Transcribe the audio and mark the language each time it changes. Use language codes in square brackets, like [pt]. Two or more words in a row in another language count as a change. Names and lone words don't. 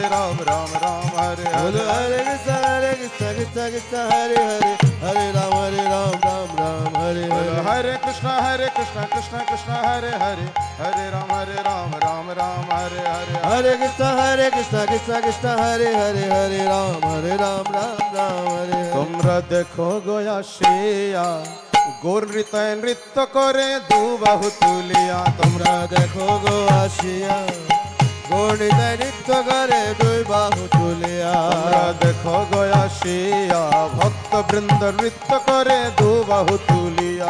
[sa] बोलो हरे कृष्ण कृष्ण कृष्ण हरे हरे हरे राम हरे हरे कृष्ण कृष्ण हरे हरे हरे राम राम हरे हरे हरे कृष्ण कृष्ण हरे हरे हरे राम हरे [bn] তোমরা দেখো গোয়া শিয়া গোর নৃত্য করে দুবাহু তুলিয়া তোমরা দেখো গো আসিয়া গণিতে নৃত্য করে দুই বাহু তুলিয়া তোমরা দেখো গোয়া শিয়া ভক্ত বৃন্দ নৃত্য করে দুবাহু তুলিয়া